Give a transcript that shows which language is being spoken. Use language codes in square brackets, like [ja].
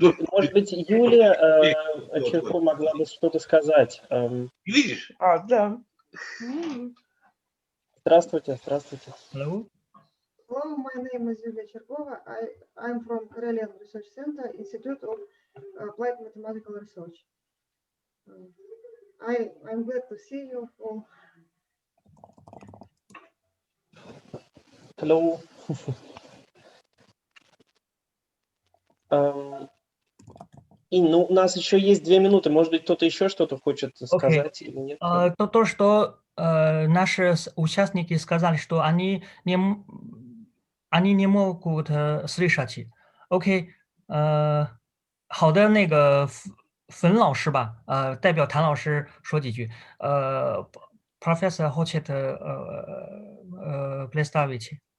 [ru] может быть, Юлия Черко могла бы что-то сказать. Видишь? Да. Здравствуйте, здравствуйте. [en] Hello. Hello, my name is Yulia Cherkova. I'm from Karelian Research Center, Institute of Applied Mathematical Research. I'm glad to see you all. Hello. [ru] Ну, у нас еще есть 2 минуты. Может быть, кто-то еще что-то хочет сказать или нет? То, что наши участники сказали, что они не могут слышать. Окей. [zh] 好的，那个冯老师吧，代表谭老师说几句。 [ru] Professor хочет представить.